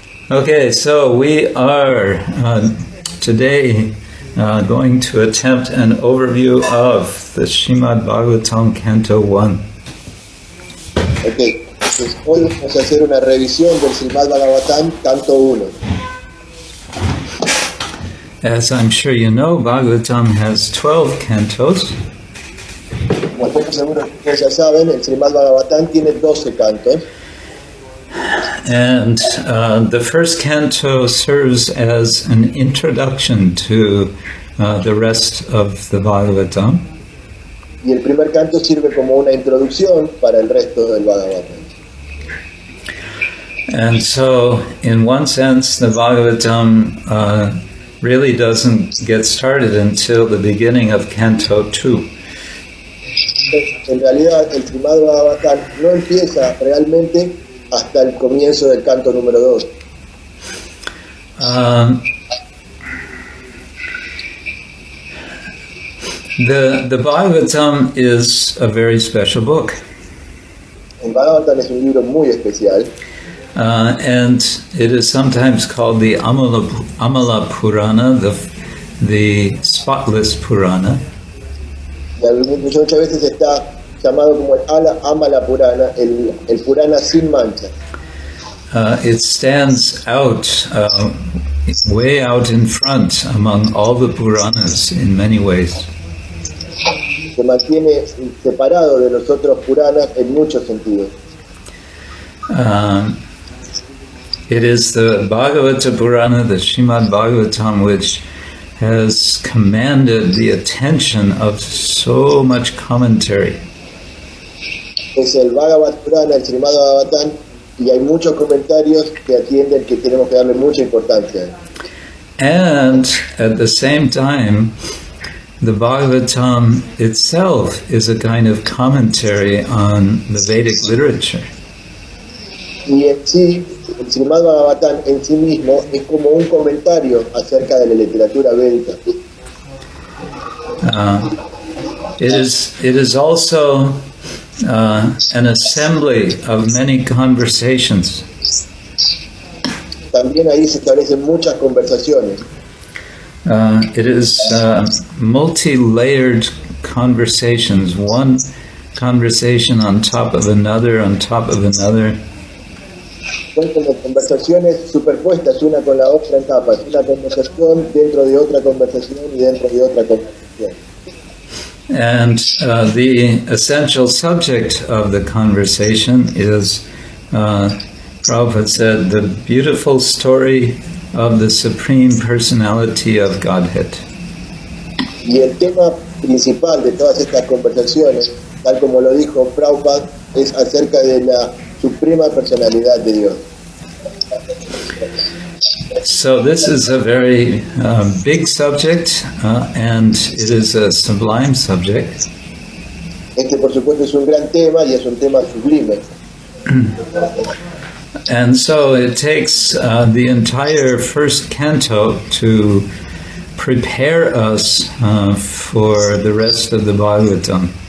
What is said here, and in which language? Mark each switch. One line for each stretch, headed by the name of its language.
English: Okay, so we are today going to attempt an overview of the Srimad-Bhagavatam Canto 1.
Spanish: Okay, pues hoy vamos a hacer una revisión del Srimad-Bhagavatam Canto 1.
English: As I'm sure you know, Bhagavatam has 12 cantos.
Spanish: Como estoy seguro que ustedes ya saben, el Srimad-Bhagavatam tiene 12 cantos.
English: And the first canto serves as an introduction to the rest of the Bhagavatam.
Spanish: Y el primer canto sirve como una introducción para el resto del Bhagavatam.
English: And so, in one sense, the Bhagavatam really doesn't get started until the beginning of Canto 2.
Spanish: En realidad, el Srimad-Bhagavatam no empieza realmente hasta el comienzo del canto número 2.
English: The Bhagavatam is a very special book.
Spanish: El Bhagavatam es un libro muy especial.
English: And it is sometimes called the Amala Purana, the spotless Purana.
Spanish: Y muchas veces está llamado como el Amala Purana, el Purana sin mancha.
English: It stands out, way out in front among all the Puranas in many ways.
Spanish: Se mantiene separado de los otros Puranas en muchos sentidos.
English: It is the Bhagavata Purana, the Srimad-Bhagavatam, which has commanded the attention of so much commentary.
Spanish: Es el Bhagavad Purana, el Srimad-Bhagavatam, y hay muchos comentarios que atienden que tenemos que darle mucha importancia.
English: And at the same time, the Bhagavatam itself is a kind of commentary on the Vedic literature.
Spanish: Y en sí, el Srimad-Bhagavatam en sí mismo es como un comentario acerca de la literatura védica.
English: It is also an assembly of many conversations.
Spanish: También ahí se establecen muchas conversaciones.
English: It is multi-layered conversations, one conversation on top of another, on top of another.
Spanish: Son como conversaciones superpuestas una con la otra en capas, una conversación dentro de otra conversación y dentro de otra conversación.
English: And the essential subject of the conversation is, Prabhupada said, the beautiful story of the Supreme Personality of Godhead.
Spanish: Y el tema principal de todas estas conversaciones, tal como lo dijo Prabhupada, es acerca de la Suprema Personalidad de Dios.
English: So this is a very big subject, and it is a sublime subject.
Spanish: Este, por supuesto, es un gran tema y es un tema sublime.
English: And so it takes the entire first canto to prepare us for the rest of the Bhagavatam.